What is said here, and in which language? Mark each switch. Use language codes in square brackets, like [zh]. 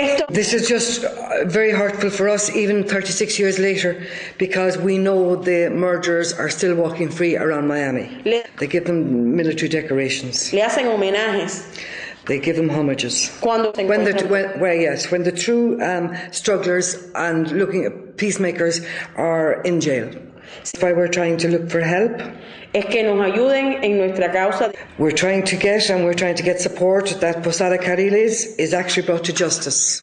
[en] This is just very hurtful for us, even 36 years later, because we know the murderers are still walking free around Miami. They give them military decorations. [es] Le hacen homenajes. [en] They give them homages. When the true strugglers and peacemakers are in jail. That's why we're trying to look for help. [es] Es que nos ayuden en nuestra causa. [en] We're trying to get support that Posada Carriles is actually brought to justice.